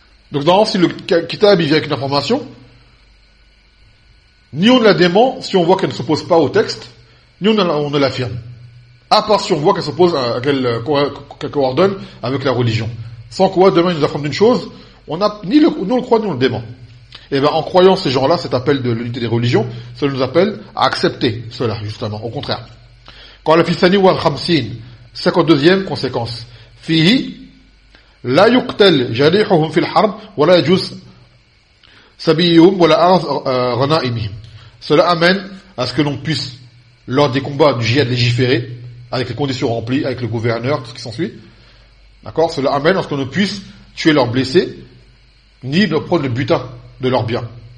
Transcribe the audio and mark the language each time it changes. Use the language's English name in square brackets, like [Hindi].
[French] Donc, normalement, si le kitab il vient avec une information, ni on ne la dément si on voit qu'elle ne s'oppose pas au texte, ni on ne l'affirme. À part si on voit qu'elle s'oppose à qu'elle coordonne avec la religion. Sans quoi, demain, il nous affirme d'une chose, on n'a ni le, nous on le croit, ni on le dément. Et bien, en croyant ces gens-là, cet appel de l'unité des religions, ça nous appelle à accepter cela, justement, au contraire. [Arabic] Quand la fissani wa al-khamsin, [French] 52e conséquence, [Arabic] fihi, لا يقتل جريحهم في الحرب ولا يجوز سبيهم ولا أرض غنائمهم. [French] Cela amène à ce que l'on puisse, lors des combats du jihad légiféré, avec les conditions remplies, avec le gouverneur, tout ce qui s'ensuit, d'accord, cela amène à ce qu'on ne puisse tuer leurs blessés, ni de prendre le butin de leurs biens.